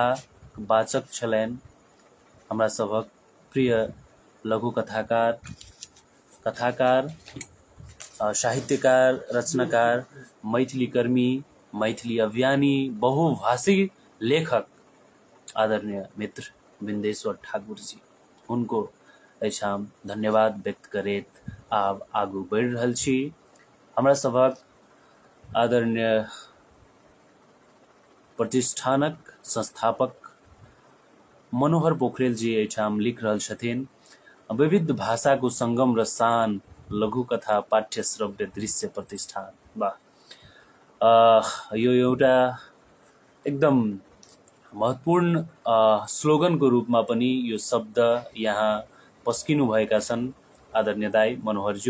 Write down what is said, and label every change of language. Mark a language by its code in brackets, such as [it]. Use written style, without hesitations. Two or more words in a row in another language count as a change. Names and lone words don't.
[mai] वाचक छलैन हमरा सभक प्रिय लघुकथाकार, कथाकार, साहित्यकार, रचनाकार, मैथिली कर्मी, मैथिली अभियानी, बहुभाषी लेखक आदरणीय मित्र बिन्देश्वर ठाकुर जी, उनको एहिठाम धन्यवाद व्यक्त करैत आब आगू बढ़ि रहल छी। हमरा सभक आदरणीय प्रतिष्ठानक संस्थापक मनोहर पोखरेल जी एहिठाम लिख रहल छथिन [ne] विविध भाषाको संगम र शान, [mai] लघुकथा पाठ्य श्रव्य दृश्य प्रतिष्ठान। [ne] यो एउटा एकदम महत्त्वपूर्ण स्लोगनको रूपमा पनि यो शब्द यहाँ पस्किनु भएका छन् आदरणीय दाइ मनोहरज्यू।